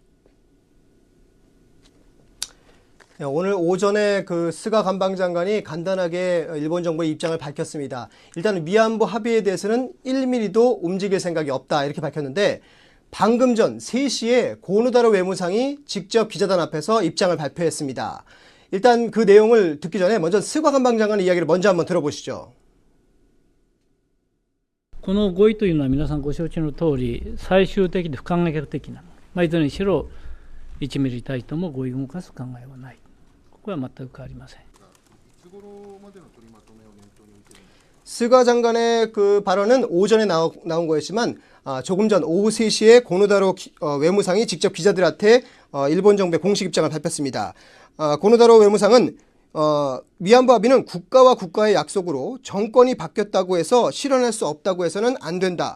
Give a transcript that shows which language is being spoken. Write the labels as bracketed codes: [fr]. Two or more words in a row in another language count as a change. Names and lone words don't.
[ko] 오늘 오전에 스가 관방장관이 간단하게 일본 정부의 입장을 밝혔습니다. 일단 위안부 합의에 대해서는 1mm도 움직일 생각이 없다 이렇게 밝혔는데 방금 전 3시에 고노다로 외무상이 직접 기자단 앞에서 입장을 발표했습니다. 일단 그 내용을 듣기 전에 먼저 스가 관방장관의 이야기를 먼저 한번 들어보시죠. [ja] この合意というのは皆さんご承知の通り最終的で不可逆的な、いずれにしろ1ミリたりとも合意を動かす考えはない。これは全く変わりません。 [ko] 스가 장관의 그 발언은 오전에 나온 거였지만 조금 전 오후 3시에 고노다로 외무상이 직접 기자들한테 일본 정부의 공식 입장을 밝혔습니다. 고노다로 외무상은 위안부 합의는 국가와 국가의 약속으로 정권이 바뀌었다고 해서 실현할 수 없다고 해서는 안 된다.